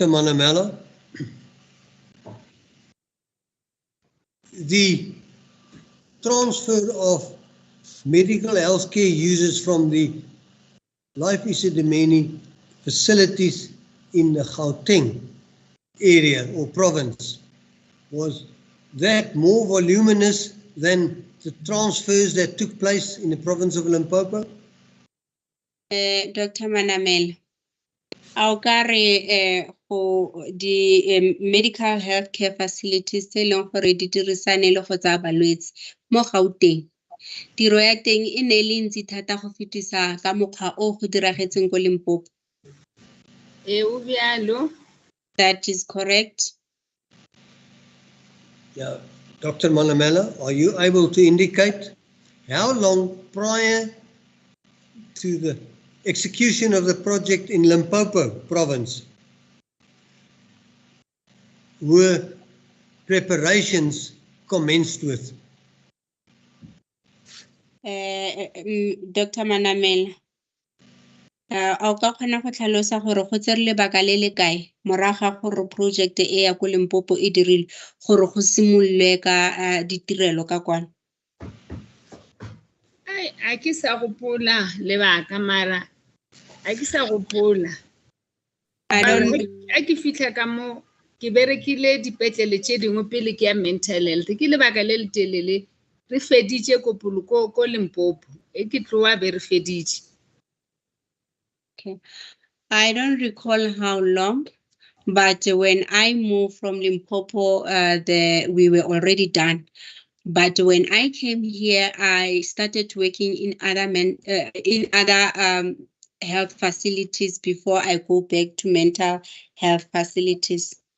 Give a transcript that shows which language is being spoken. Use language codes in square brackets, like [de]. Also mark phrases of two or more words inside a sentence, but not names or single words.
[en] Manamela, the transfer of medical healthcare users from the Life Esidimeni facilities in the Gauteng area or province, was that more voluminous than the transfers that took place in the province of Limpopo? Dr. Manamela, our the medical healthcare facilities [tn] tse leng gore di dirisane le go tsa balwetse mo Gauteng. Tiro ya teng e ne le ntsi thata go fetisa ka mokgwa o go diragetseng ko Limpopo. [nso] O bjalo. [en] That is correct. Yeah. Dr. Manamela, are you able to indicate how long prior to the execution of the project in Limpopo province were preparations commenced with? Dr. [tn] Manamela, a ka kgona go tlhalosa gore go tsere lebaka le le kae moraga gore project e ya ko Limpopo e dirile gore go simolwe ka ditirelo ka kwana? [nso] A ke sa gopola lebaka mara a ke sa gopola. A ke fitla ka mo ke berekile dipetlele tše dingwe pele ke ya [en] mental health [nso] ke lebaka le le telele re feditše kopolo ko Limpopo e ke tloa be re feditše. [en] Okay, I don't recall how long, but when I moved from Limpopo, we were already done. But when I came here, I started working in other health facilities before I go back to mental health facilities.